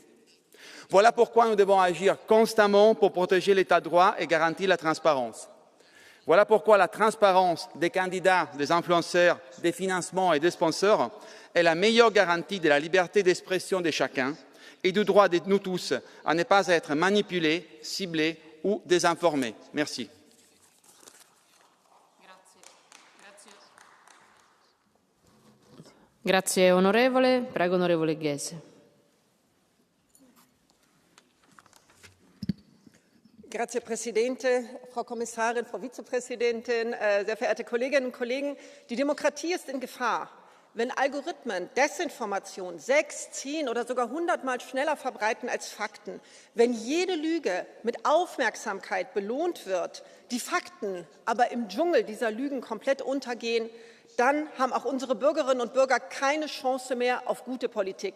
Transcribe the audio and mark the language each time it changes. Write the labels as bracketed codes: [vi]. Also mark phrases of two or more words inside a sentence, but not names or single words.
[fr] Voilà pourquoi nous devons agir constamment pour protéger l'État de droit et garantir la transparence. Voilà pourquoi la transparence des candidats, des influenceurs, des financements et des sponsors est la meilleure garantie de la liberté d'expression de chacun et du droit de nous tous à ne pas être manipulés, ciblés ou désinformés. Merci. [it] Grazie onorevole, prego onorevole Ghese. [de] Grazie Präsidente, Frau Kommissarin, Frau Vizepräsidentin, sehr verehrte Kolleginnen und Kollegen. Die Demokratie ist in Gefahr, wenn Algorithmen Desinformation 6, 10 oder sogar 100-mal schneller verbreiten als Fakten, wenn jede Lüge mit Aufmerksamkeit belohnt wird, die Fakten aber im Dschungel dieser Lügen komplett untergehen, dann haben auch unsere Bürgerinnen und Bürger keine Chance mehr auf gute Politik.